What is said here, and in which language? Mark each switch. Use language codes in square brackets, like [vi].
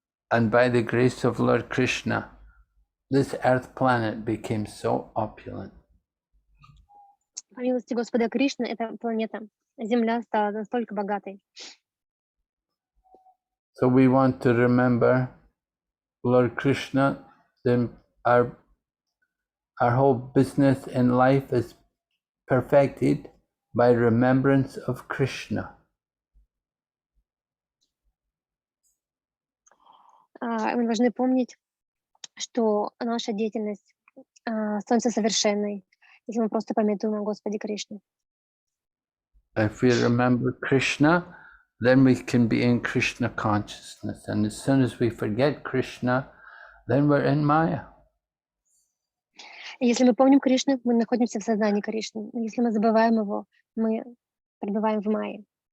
[en] And by the grace of Lord Krishna, this earth planet became so opulent. [ru] По милости Господа Кришны, эта планета, Земля, стала настолько богатой. [en] So we want to remember Lord Krishna, then our whole business in life is perfected by remembrance of Krishna. [ru] Мы должны помнить, что наша деятельность становится совершенной, если мы просто памятуем о Господе Кришне. [en] If we remember Krishna, then we can be in Krishna consciousness. And as soon as we forget Krishna, then we're in Maya. [ru] И если мы помним Кришну, мы находимся в сознании Кришны. Если мы забываем его, мы пребываем в Майе.